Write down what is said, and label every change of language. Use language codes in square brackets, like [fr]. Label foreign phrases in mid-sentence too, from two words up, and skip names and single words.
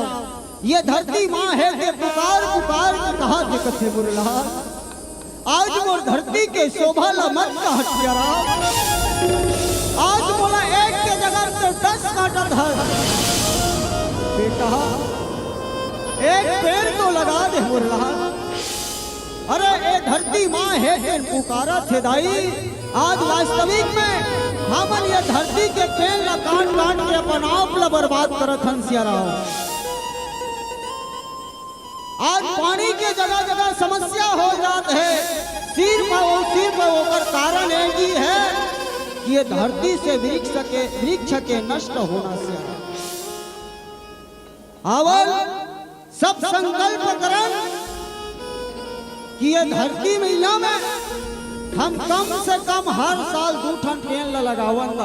[hne] ये धरती माँ है के पुकार पुकार के कहा के कथे बुरला आज मोर धरती के शोभा ला मत कहा सियाराम। आज बोला एक के जगह तो 10 कांटा धर बेटा एक पेड़ तो लगा दे बुरला। अरे ये धरती माँ है के पुकारा थे दाई। आज वास्तविक में हमन ये धरती के पेड़ ला काट काट के अपन आप ला बर्बाद करत हन सियाराम। आज पानी के जगह जगह समस्या हो जात है सिर्फ होकर कारण यही है कि ये धरती से वृक्ष के नष्ट होना सियाराम। अवल सब संकल्प करन कि ये धरती मैया में हम कम से कम हर साल 2 ठन पेड़ लगावन ला।